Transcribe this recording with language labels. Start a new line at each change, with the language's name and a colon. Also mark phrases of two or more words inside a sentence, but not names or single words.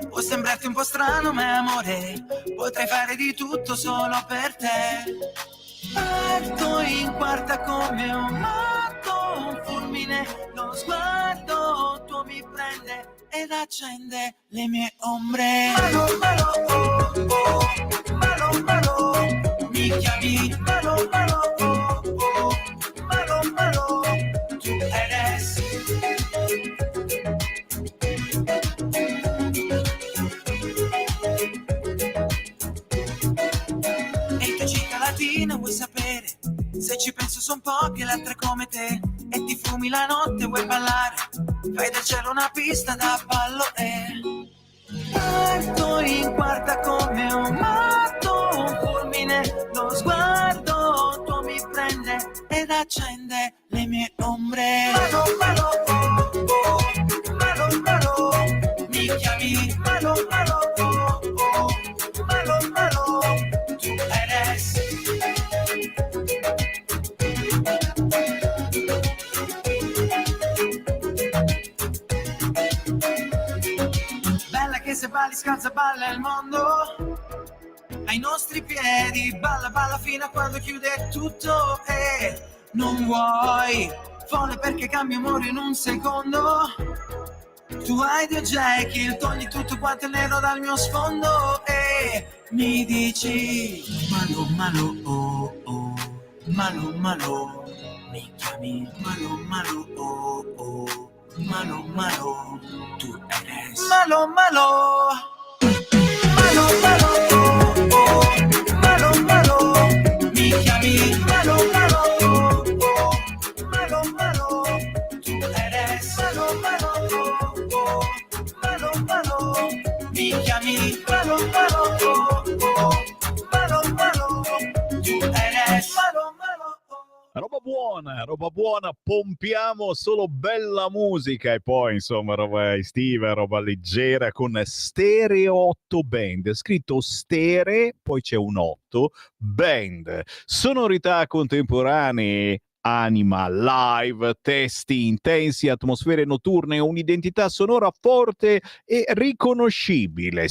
Italian: Può sembrarti un po' strano ma amore, potrei fare di tutto solo per te. Parto in quarta come un matto, un fulmine, lo sguardo tuo mi prende ed accende le mie ombre. Malo, malo, oh, oh, malo, malo, mi chiami malo, malo, oh, oh, malo, malo,
Spanish: tu eres.
Italian: E tu città latina, vuoi sapere? Se ci penso son poche le altre come te. E ti fumi la notte, vuoi ballare? Fai del cielo una pista da ballo e parto in quarta come un matto, un fulmine, lo sguardo tuo mi prende ed accende le mie ombre. Malo, malo, oh, oh, malo, malo, mi chiami malo, malo, oh, oh, malo, malo,
Spanish: tu eres.
Italian: Che se balli scalza balla il mondo ai nostri piedi, balla balla fino a quando chiude tutto e non vuoi folle perché cambia umore in un secondo. Tu hai Dio Jekyll, togli tutto quanto è nero dal mio sfondo e mi dici malo malo oh oh, malo malo, mi chiami malo malo oh oh, malo malo,
Spanish: tu eres malo malo,
Italian: malo malo oh oh, malo malo, mi chiami malo malo oh oh, malo malo,
Spanish: tu eres malo malo
Italian: oh oh, malo malo. mi chiami Malo, malo, oh, oh, malo, malo,
Spanish: tu eres malo, malo.
Italian: Roba buona, pompiamo solo bella musica e poi insomma roba estiva, roba leggera con Stereo 8 Band, scritto Stere, poi c'è un 8, Band, sonorità contemporanee, anima, live, testi intensi, atmosfere notturne, un'identità sonora forte e riconoscibile.